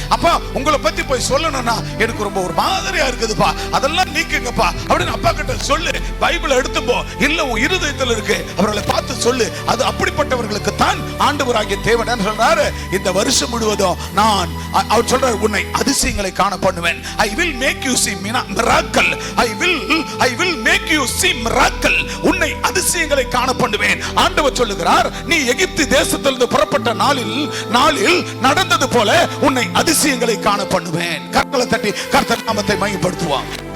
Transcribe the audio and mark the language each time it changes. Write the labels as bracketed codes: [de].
[ta] அப்பா உங்களை பத்தி போய் சொல்லணும்னா எனக்கு ரொம்ப ஒரு மாதிரியா இருக்குதுப்பா, அதெல்லாம் நீக்குங்கப்பா அப்படின்னு அப்பா கிட்ட சொல்லு. பைபிள் எடுத்து போ, இல்ல உன் இருதயத்தில் இருக்கு, அவர்களை பார்த்து சொல்லு. அது அப்படிப்பட்டவர்களுக்கு தான் ஆண்டவராகிய தேவன் சொல்றாரு, இந்த வருஷம் முழுவதும் நான் அவர் சொல்றாரு, உன்னை அதிசயங்களை காண பண்ணுவேன். [en] I will make you see miracle. I will make you see miracle. [ta] உன்னை அதிசயங்களை காண பண்ணுவேன். ஆண்டவர் சொல்லுகிறார், நீ எகிப்து தேசத்திலிருந்து புறப்பட்ட நாளில் நடந்தது போல உன்னை அதிசயங்களை காண பண்ணுவேன். கரங்களை தட்டி கர்த்தர் நாமத்தை மகிமைப்படுத்துவான்.